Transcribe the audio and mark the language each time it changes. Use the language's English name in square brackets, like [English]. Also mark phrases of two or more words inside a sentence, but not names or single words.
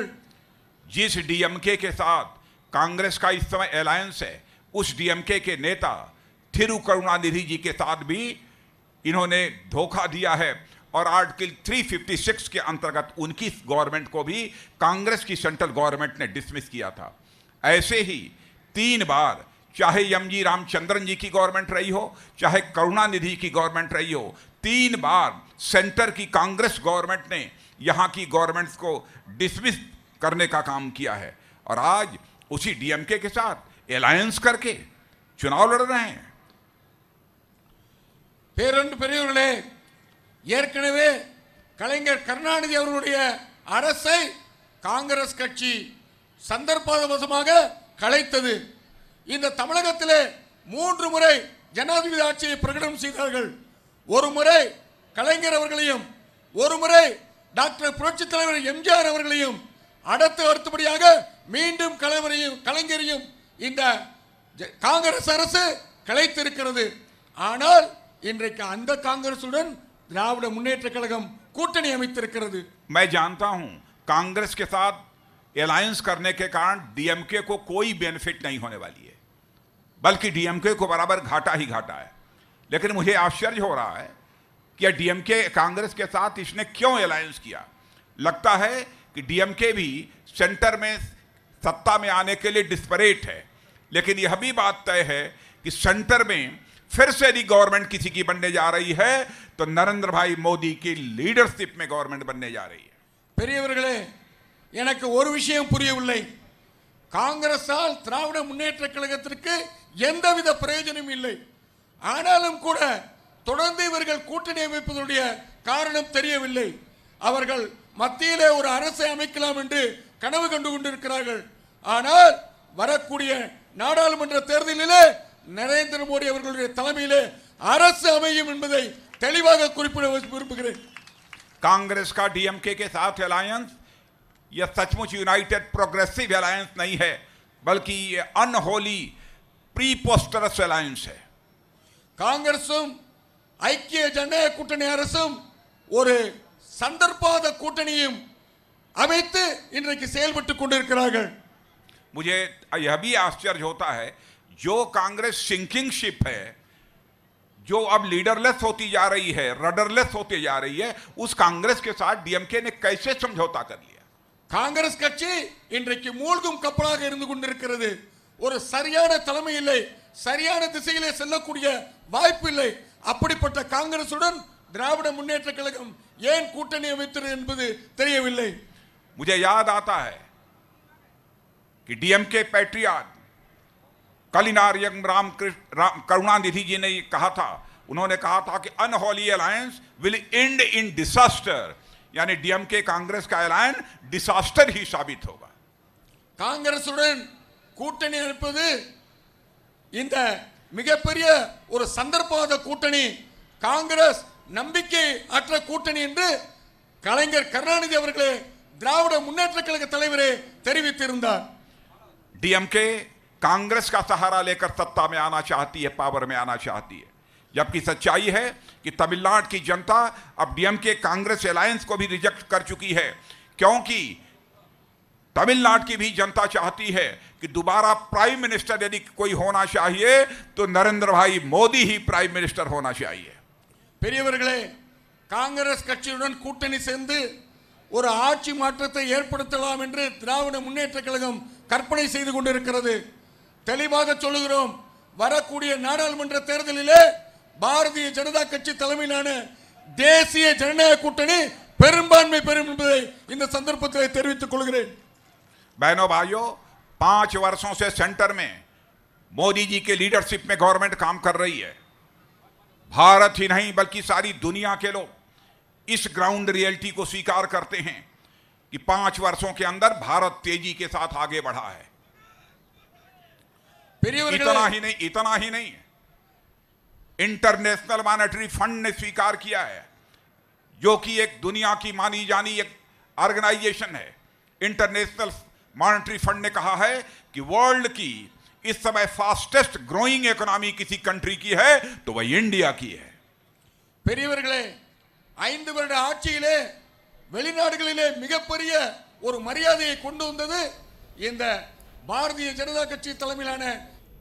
[Hindi] जिस डीएमके के साथ कांग्रेस का इस समय अलायंस है, उस डीएमके के नेता थिरुकरुणानिधि जी के साथ भी इन्होंने धोखा दिया है और आर्टिकल 356 के अंतर्गत उनकी गवर्नमेंट को भी कांग्रेस की [English] central government [Hindi] ने डिसमिस किया था. ऐसे ही 3 बार, चाहे एमजी रामचंद्रन जी की गवर्नमेंट रही हो, चाहे करुणानिधि की गवर्नमेंट रही हो, 3 बार सेंटर की कांग्रेस गवर्नमेंट ने यहां की गवर्नमेंट्स को डिसमिस करने का काम किया है. और आज उसी डीएमके के साथ अलायंस करके चुनाव लड़ रहे हैं. [Tamil] பெரியவர்களே, ஏற்கனவே கலைஞர் கருணாநிதி அவர்களுடைய அரசை காங்கிரஸ் கட்சி சந்தர்ப்பவசமாக கலைத்தது. இந்த தமிழகத்திலே 3 முறை ஜனாதிபதி ஆட்சியை பிரகடனம் செய்தார்கள். ஒரு முறை கலைஞர் அவர்களையும், ஒரு முறை டாக்டர் புரட்சித் தலைவர் எம்ஜிஆர் அவர்களையும், அடுத்தபடியாக மீண்டும் கலைஞரையும் இந்த காங்கிரஸ் அரசு கலைத்திருக்கிறது. ஆனால் இன்றைக்கு அந்த காங்கிரசுடன் திராவிட முன்னேற்ற கழகம் கூட்டணி அமைத்திருக்கிறது. [Hindi] मैं जानता हूं कांग्रेस के साथ अलायंस करने के कारण डीएमके को कोई बेनिफिट नहीं होने वाली है, बल्कि डीएमके को बराबर घाटा ही घाटा है. लेकिन मुझे आश्चर्य हो रहा है कि डीएमके कांग्रेस के साथ इसने क्यों अलायंस किया. लगता है कि डीएमके भी सेंटर में सत्ता में आने के लिए डिस्परेट है. लेकिन यह भी बात तय है कि सेंटर में फिर से यदि गवर्नमेंट किसी की बनने जा रही है तो नरेंद्र भाई मोदी की लीडरशिप में गवर्नमेंट बनने जा रही है. [Tamil] பெரியவர்களே, எனக்கு ஒரு விஷயம் புரியவில்லை. காங்கிரஸால் திராவிட முன்னேற்ற கழகத்திற்கு எந்தவித பிரயோஜனமும் இல்லை. ஆனாலும் கூட தொடர்ந்து இவர்கள் கூட்டணி அமைப்பதனுடைய காரணம் தெரியவில்லை. அவர்கள் மத்தியிலே ஒரு அரசை அமைக்கலாம் என்று கனவு கண்டு கொண்டிருக்கிறார்கள். ஆனால் வரக்கூடிய நாடாளுமன்ற தேர்தலிலே நரேந்திர மோடி அவர்களுடைய தலைமையிலே அரசு அமையும் என்பதை தெளிவாக குறிப்பிட விரும்புகிறேன். [Hindi] कांग्रेस का डीएमके के साथ अलायंस यह सचमुच यूनाइटेड प्रोग्रेसिव अलायंस नहीं है, बल्कि ये [English] unholy preposterous alliance [Hindi] है। [Tamil] காங்கிரசும் ஐக்கிய ஜனநாயக கூட்டணி அரசும் ஒரு சந்தர்ப்பாத கூட்டணியும் அமைத்து இன்றைக்கு செயல்பட்டுக் கொண்டிருக்கிறார்கள்। [Hindi] मुझे यह भी आश्चर्य होता है, जो कांग्रेस [English] sinking ship [Hindi] है, जो अब लीडरलेस होती जा रही है, रडरलेस होती जा रही है, उस कांग्रेस के साथ डीएमके ने कैसे समझौता कर लिया। [Tamil] காங்கிரஸ் கட்சி இன்றைக்கு மூழ்கும் கப்பலாக இருந்து கொண்டிருக்கிறது। ஒரு சரியான தலைமை இல்லை, சரியான திசையிலே செல்லக்கூடிய வாய்ப்பு இல்லை। அப்படிப்பட்ட காங்கிரசுடன் திராவிட முன்னேற்ற கழகம் ஏன் கூட்டணி அமைத்தது என்பது தெரியவில்லை। [Hindi] मुझे याद आता है कि डीएमके पैट्रियट कलिनारियम करुणानिधि जी ने कहा था, उन्होंने कहा था कि [English] unholy alliance will end in disaster, [Hindi] यानी डीएमके कांग्रेस का अलायंस डिसास्टर ही साबित होगा। [Tamil] காங்கிரசுடன் கூட்டணி அமைப்பது இந்த மிகப்பெரிய ஒரு சந்தர்ப்பாத கூட்டணி, காங்கிரஸ் நம்பிக்கை அற்ற கூட்டணி என்று கலைஞர் கருணாநிதி அவர்களே திராவிட முன்னேற்ற கழக தலைவரே தெரிவித்திருந்தார்। [Hindi] डीएमके कांग्रेस का सहारा लेकर सत्ता में आना चाहती है, पावर में आना चाहती है, जबकि सच्चाई है कि तमिलनाडु की जनता अब डीएमके कांग्रेस अलायंस को भी रिजेक्ट कर चुकी है, क्योंकि तमिलनाडु की भी जनता चाहती है कि दोबारा [English] prime minister [Hindi] यदि कोई होना चाहिए तो नरेंद्र भाई मोदी ही [English] prime minister [Hindi] होना चाहिए। [Tamil] பெரியவர்களே, காங்கிரஸ் கட்சியுடன் கூட்டணி சேர்ந்து ஒரு ஆட்சி மாற்றத்தை ஏற்படுத்தலாம் என்று திராவிட முன்னேற்ற கழகம் கற்பனை செய்து கொண்டிருக்கிறது। தெளிவாக சொல்லுகிறோம், வரக்கூடிய நாடாளுமன்ற தேர்தலிலே பாரதிய ஜனதா கட்சி தலைமையிலான தேசிய ஜனநாயக கூட்டணி பெரும்பான்மை பெறும் என்பதை இந்த சந்தர்ப்பத்தில் தெரிவித்துக் கொள்கிறேன்। [Hindi] बहनों भाइयों, 5 वर्षों से सेंटर में मोदी जी के लीडरशिप में गवर्नमेंट काम कर रही है। भारत ही नहीं बल्कि सारी दुनिया के लोग इस [English] ground reality [Hindi] को स्वीकार करते हैं कि 5 वर्षों के अंदर भारत तेजी के साथ आगे बढ़ा है। इतना ही नहीं, इंटरनेशनल मॉनेटरी फंड ने स्वीकार किया है, जो कि एक दुनिया की मानी जानी एक ऑर्गेनाइजेशन है। इंटरनेशनल मॉनेटरी फंड ने कहा है कि वर्ल्ड की इस समय [English] fastest growing economy [Hindi] किसी कंट्री की है तो वह इंडिया की है। [Tamil] பெரியவர்களே, 5 வருட ஆட்சியிலே வெளிநாடுகளிலே மிகப்பெரிய ஒரு மரியாதையை கொண்டு வந்தது இந்த பாரதிய ஜனதா கட்சி தலைமையிலான